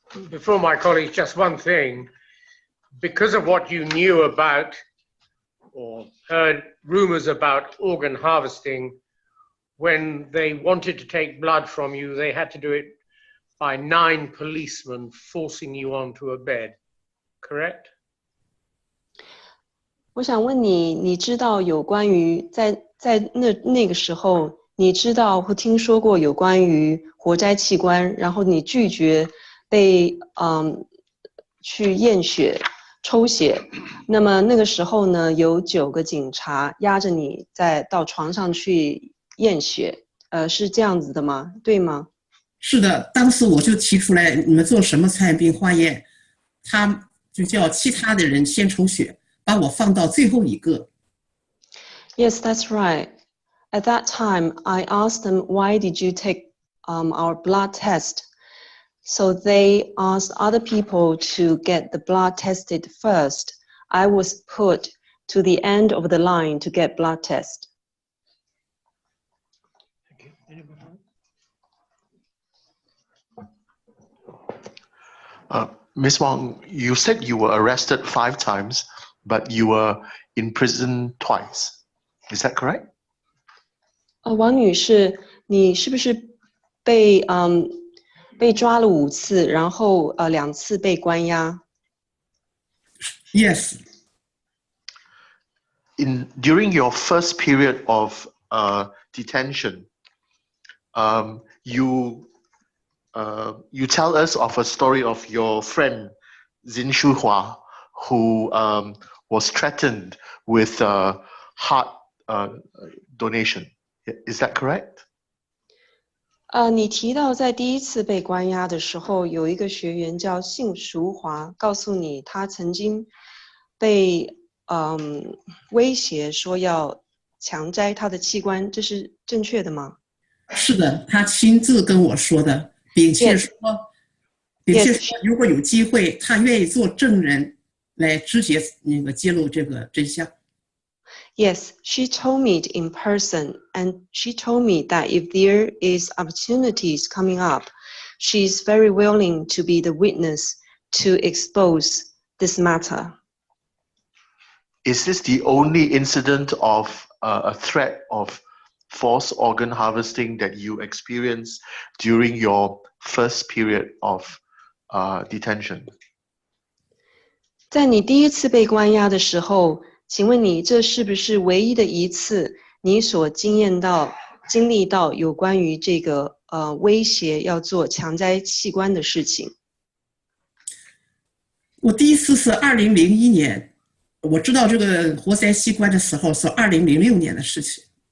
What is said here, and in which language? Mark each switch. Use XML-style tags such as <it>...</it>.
<en>Before my colleagues, just one thing. Because of what you knew about or heard rumors about organ harvesting, when they wanted to take blood from you, they had to do it by 9 policemen forcing you onto a bed, correct?</en> <zh>我想问你，你知道有关于在那个时候，你知道或听说过有关于活摘器官，然后你拒绝被去验血抽血，那么那个时候呢，有9个警察压着你到床上去验血，是这样子的吗？对吗？是的，当时我就提出来，你们做什么传染病化验，他就叫其他的人先抽血，把我放到最后一个。</zh> <en>Yes, that's right. At that time, I asked them, why did you take our blood test? So they asked other people to get the blood tested first. I was put to the end of the line to get blood test. Ms. Wang, you said you were arrested 5 times, but you were in prison twice. Is that correct?</en> <zh>王女士，你是不是被抓了5次，然后2次被关押？</zh> <en>Yes. During your first period of detention, you tell us of a story of your friend Xin Shuhua, who was threatened with heart donation. Is that correct?</en> <zh>你提到在第1次被关押的时候，有一个学员叫信淑华，告诉你他曾经被威胁说要强摘他的器官，这是正确的吗？是的，他亲自跟我说的，并且说如果有机会，他愿意做证人来直接揭露这个真相。</zh> <en>Yes, she told me it in person, and she told me that if there is opportunities coming up, she is very willing to be the witness to expose this matter. Is this the only incident of a threat of forced organ harvesting that you experienced during your first period of detention?</en> <zh>在你第1次被关押的时候，请问你这是不是唯一的一次你所经历到有关于这个威胁要做强摘器官的事情？我第1次是2001年，我知道这个活摘器官的时候是2006年的事情。</zh>